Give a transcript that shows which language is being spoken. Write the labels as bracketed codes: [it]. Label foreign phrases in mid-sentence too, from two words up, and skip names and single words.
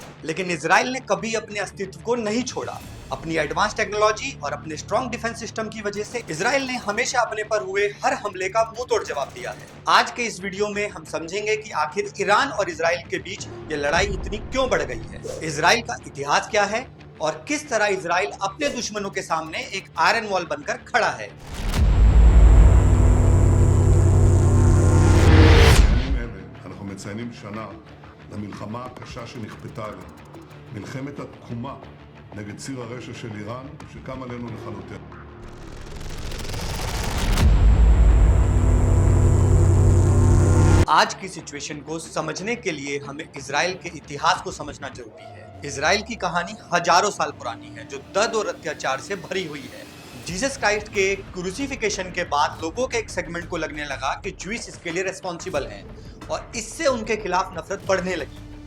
[hi] लेकिन इजराइल ने कभी अपने अस्तित्व को नहीं छोड़ा। अपनी [en] advance technology [hi] और अपने [en] strong defence system [hi] की वजह से इजराइल ने हमेशा अपने पर हुए हर हमले का मुंहतोड़ जवाब दिया है। आज के इस वीडियो में हम समझेंगे कि आखिर ईरान और इजराइल के बीच ये लड़ाई इतनी क्यों बढ़ गई है, इजराइल का इतिहास क्या है और किस तरह इजराइल अपने दुश्मनों के सामने एक [en] iron wall [hi] बनकर खड़ा है। [he] מציינים שנה למלחמה הקשה שנכפתה עלינו, מלחמת התקומה נגד ציר הרשע של איראן שקם עלינו לכלותנו. [hi] आज की सिचुएशन को समझने के लिए हमें इजराइल के इतिहास को समझना जरूरी है। इजराइल की कहानी हजारों साल पुरानी है जो दर्द और अत्याचार से भरी हुई है। जीसस क्राइस्ट के क्रूसिफिकेशन के बाद लोगों के एक सेगमेंट को लगने लगा कि ज्यूइश इसके लिए रिस्पॉन्सिबल हैं और इससे उनके खिलाफ नफरत बढ़ने लगी।